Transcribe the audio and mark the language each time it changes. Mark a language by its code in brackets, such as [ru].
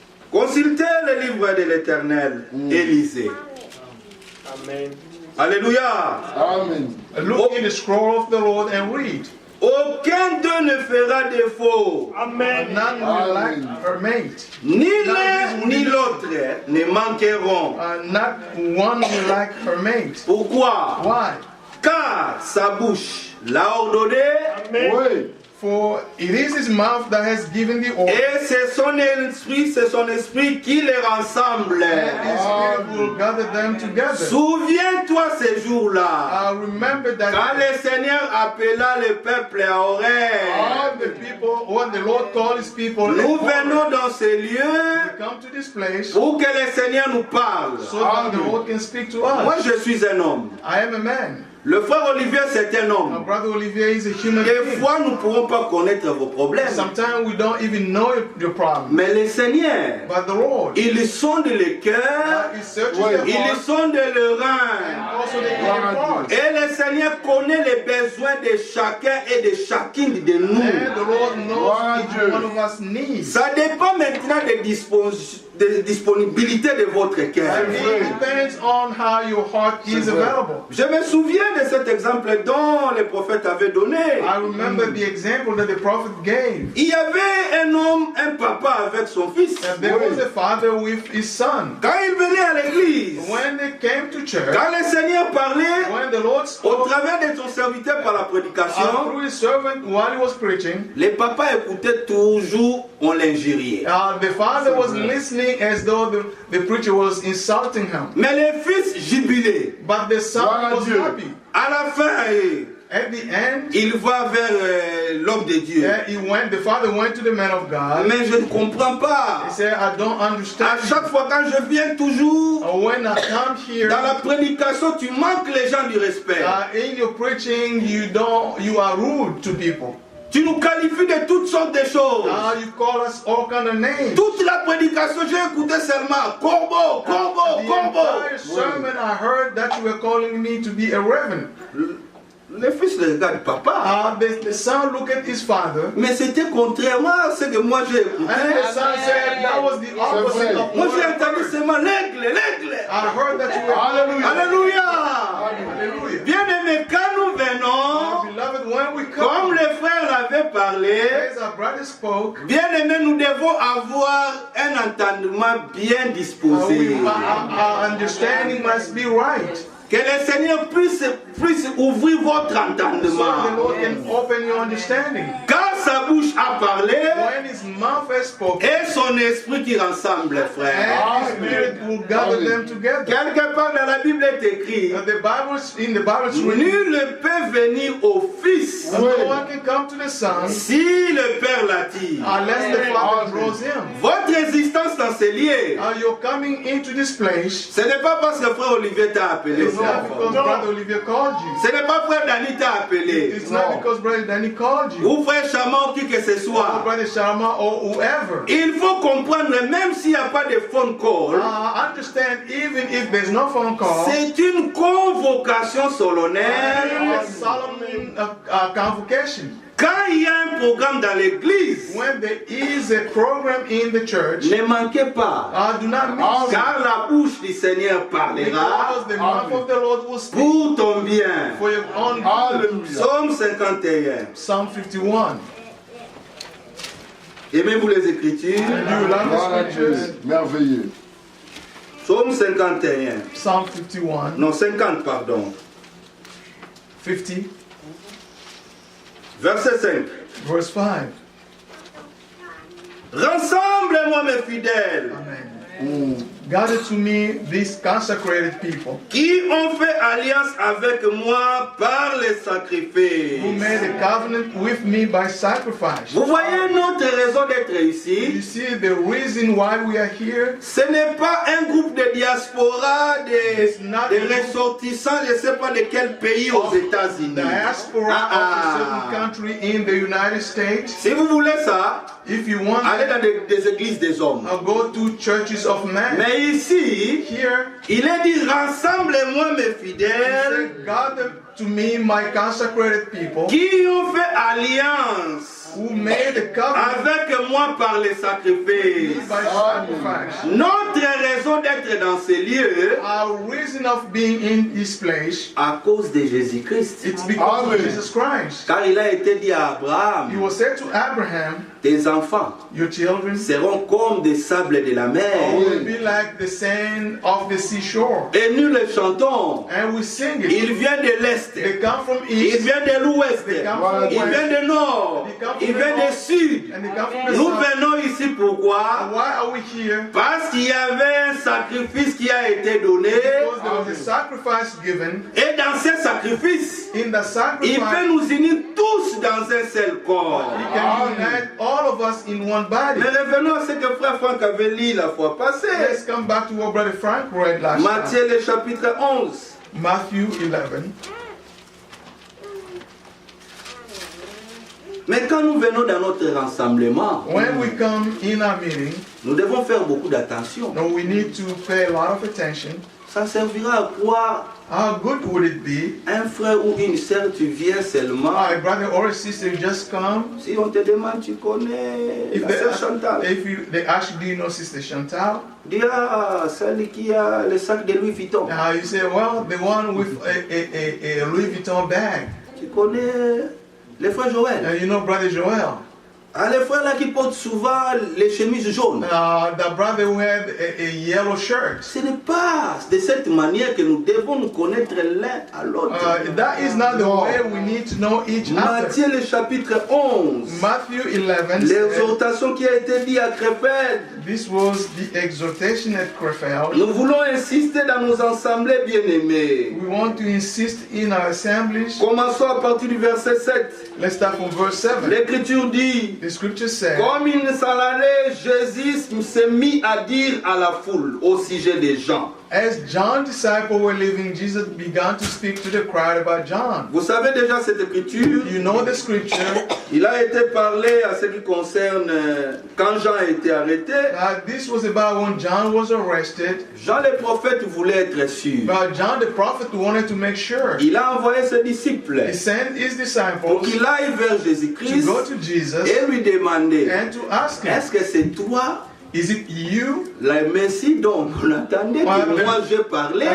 [fr] Consultez le livre de l'Éternel et lisez. Amen. Alléluia. Amen. [en] Look in the scroll of the Lord and read. [fr] Aucun d'eux ne fera défaut. [en] None will lack her mate. [fr] Ni l'un ni l'autre ne manqueront. [en] Not one will lack her mate. [fr] Pourquoi? [en] Why? [fr] Car sa bouche l'a ordonné, Oui. [en] For it is his mouth that has given the order. [fr] Et c'est son esprit qui les rassemble. [en] And his spirit will gather them together. [fr] Souviens-toi ces jours-là. [en] I remember that [fr] Quand le Seigneur appela le peuple à [en] all [fr] Horeb, [en] the people, when the Lord called his people, [fr] nous venons dans ces lieux [en] to come to this place [fr] pour que le Seigneur nous parle. [en] so that the Lord can speak to [fr] Moi, [en] us. [fr] je suis un homme. [en] I am a man. [fr] Le frère Olivier, c'est un [en] My [fr] homme. [en] brother Olivier is a human [fr] Des [en] being. [fr] fois, nous ne pourrons pas connaître vos problèmes. [en] Sometimes we don't even know your problem. [fr] Mais le Seigneur, [en] But the Lord, [fr] il sonde le cœur, [en] He searches [fr] Ouais. [en] the [fr] il [en] heart [fr] sonde le rein. [en] and also the inner parts. [fr] Et le Seigneur connaît les besoins de chacun et de chacune de nous. [en] And the Lord knows each [fr] Dieu. [en] one of us needs. [fr] Ça dépend maintenant de disponibilité de votre cœur. [en] And it depends on how your heart is available. [fr] Je me souviens de cet exemple dont le prophète avait donné. [en] I remember the example that the prophet gave. [fr] Il y avait un homme, un papa avec son fils. [en] And there was a father with his son. [fr] Quand il venait à l'église, [en] When they came to church, [fr] quand le Seigneur parlait, [en] when the Lord [fr] au [en] spoke [fr] travers de son serviteur par la prédication, [en] through his servant while he was preaching, [fr] les papas écoutaient toujours, on l'injuriait. [en] the father was listening as though the preacher was insulting him. [fr] Mais le fils jubilait. [en] But the son was [fr] Dieu. [en] happy. [fr] À la fin, [en] At the end, [fr] il va vers l'homme de Dieu. [en] the father went to the man of God. [fr] Mais je ne comprends pas. [en] He said, I don't [fr] À [en] understand. [fr] chaque fois quand je viens toujours, [en] When I come here, [fr] dans la prédication, tu manques les gens du respect. [en] in your preaching, you are rude to people. [fr] Tu nous qualifies de toutes sortes de choses. [en] You call us all kind of names. [fr] Toute la prédication, j'ai écouté seulement corbeau, corbeau, [en] The [fr] corbeau. [en] entire sermon, I heard that you were calling me to be a reverend. [fr] Le fils regarde papa. [en] The son looked at his father, [fr] Mais c'était contrairement à ce que moi j'ai écouté. [en] and the son said that was the opposite of [fr] Moi [en] what [fr] j'ai [en] I [fr] entendu [en] heard. [fr] seulement l'aigle, l'aigle. [en] I heard that you were Hallelujah. Alléluia. Hallelujah. [fr] Bien-aimés, quand nous venons, [en] Beloved, when we [fr] comme [en] come, [fr] le frère l'avait parlé, [en] as our brother spoke, [fr] bien-aimés, nous devons avoir un entendement bien disposé. [en] our understanding must be right. [fr] Que le Seigneur puisse ouvrir votre [en] So the [fr] entendement. [en] Lord can open your understanding. [fr] Quand sa bouche a parlé, [en] When his mouth has spoken, [fr] et son esprit qui rassemble, frère. [en] and his spirit will gather them together. [fr] Quelque part dans la Bible est écrit, [en] In the Bible it's written, [fr] nul ne peut venir au Fils [en] no one can come to the Son [fr] si le Père l'attire. [en] unless the Father draws him. [fr] Votre existence dans ces lieux, [en] You're coming into this place. [fr] ce n'est pas parce que frère Olivier t'a appelé. [en] It's not because Brother Olivier called you. [fr] Ce n'est pas frère Dani t'a appelé. [en] It's not because Brother Danny called you. [fr] Ou frère Chama ou qui que ce [en] Or [fr] soit. [en] Brother Sharma or whoever. [fr] Il faut comprendre, même s'il n'y a pas de [en] phone call, Understand, even if there's no phone call, [fr] c'est une convocation solennelle. [en] a solemn convocation. [fr] Quand il y a un programme dans l'église, [en] When there is a program in the church, [fr] ne manquez pas. [en] do not miss it. [fr] Car la bouche du Seigneur parlera [en] Because the mouth of the Lord will speak [fr] pour ton bien. [en] for your own good. Alléluia. [fr] Psaume 51. [en] Psalm 51. [fr] Aimez-vous les Écritures? [en] Do you love [fr] Voilà [en] the [fr] Dieu. [en] scriptures? [fr] Merveilleux. Psaume 51. [en] Psalm 51. [fr] Non, 50, pardon. [en] 50, [fr] Verset 5. [en] verse 5. [fr] Rassemble-moi mes fidèles, Amen. [en] Gather to me these consecrated people [fr] qui ont fait alliance avec moi par les sacrifices. [en] who made a covenant with me by sacrifice. [fr] Vous voyez notre raison d'être [en] You [fr] ici? [en] see the reason why we are here? [fr] Ce n'est pas un groupe de diaspora, de ressortissants, je ne sais pas de quel pays aux États-Unis. [en] Diaspora of a certain country in the United States. [fr] Si vous voulez ça, [en] If you want, [fr] allez dans des églises des hommes. [en] go to churches of men. [fr] Mais ici, [en] Here, [fr] il est dit, rassemble-moi mes [en] he [fr] fidèles [en] said, gather to me my consecrated people [fr] qui ont fait alliance [en] who made a covenant [fr] avec moi par les sacrifices. [en] by sacrifice. [fr] Notre raison d'être dans ces lieux, [en] Our reason of being in this place, [fr] à cause de Jésus-Christ. [en] it's because Amen. of Jesus Christ. [fr] Car il a été dit à [en] He [fr] Abraham, [en] was said to Abraham, [fr] tes enfants [en] your children [fr] seront comme des sables de la mer. [en] will be like the sand of the seashore. [fr] Et nous le chantons. [en] And we sing [fr] Il [en] it. [fr] vient de l'Est. [en] They come from [fr] Il [en] east, [fr] vient de l'Ouest. [en] they come from [fr] Il vient [en] west, [fr] du Nord. Il vient du Sud. [en] and they come from the [fr] Nous [en] south. [fr] venons ici pourquoi? [en] Why are we here? [fr] Parce qu'il y avait un sacrifice qui a été donné. [en] Because there was a sacrifice given. [fr] Et dans ce sacrifice, [en] In the [fr] il peut [en] sacrifice, [fr] nous unir tous dans un seul corps. [en] He can unite all of us in one body. [fr] Mais revenons à ce que frère Franck avait lu la fois passée. [en] Let's come back to what Brother Frank read last time. [fr] Matthieu le chapitre 11. [en] Matthew 11. [fr] Mais quand nous venons dans notre rassemblement, [en] When we come in our meeting, [fr] nous devons faire beaucoup d'attention. [en] no, we need to pay a lot of attention. [fr] Ça servira à quoi? [en] How good would it be? [fr] Un frère ou une sœur, tu viens seulement. [en] A brother or a sister just come. [fr] Si on te demande, tu connais [en] If [fr] la [en] they, [fr] sœur Chantal. [en] they ask you, do you know Sister Chantal? [fr] Dis, ah, celle qui a le sac de Louis Vuitton. [en] You say, well, the one with a Louis Vuitton bag. [fr] Tu connais le frère Joël. [en] And you know Brother Joel. [fr] Ah, les frères là qui portent souvent les chemises jaunes. [en] The brother who had a yellow shirt. [fr] Ce n'est pas de cette manière que nous devons nous connaître l'un à l'autre. [en] That is not the way we need to know each other. [fr] Matthieu le chapitre 11. [en] Matthew 11 said, [fr] L'exhortation qui a été dite à Crépelle. [en] this was the exhortation at Crefeld. [fr] Nous voulons insister dans nos assemblées bien-aimées. [en] We want to insist in our assemblies. [fr] Commençons à partir du verset 7. [en] Let's start from verse 7. [fr] L'Écriture dit, [en] The scripture said, [fr] comme il s'en allait, Jésus s'est mis à dire à la foule au sujet des gens. [en] as John's disciples were leaving, Jesus began to speak to the crowd about John. [fr] Vous savez déjà cette écriture. [en] You know the scripture. [fr] Il a été parlé à ce qui concerne quand Jean a été arrêté. [en] This was about when John was arrested. [fr] Jean le prophète voulait être sûr. [en] But John the prophet wanted to make sure. [fr] Il a envoyé ses disciples [en] He sent his [fr] pour [en] disciples [fr] qu'il aille vers [en] to [fr] Jésus-Christ [en] go to Jesus [fr] et lui demander, [en] and to ask him, [fr] est-ce que c'est toi [en] is it you, [fr] le Messie dont on attendait que moi j'ai parlé,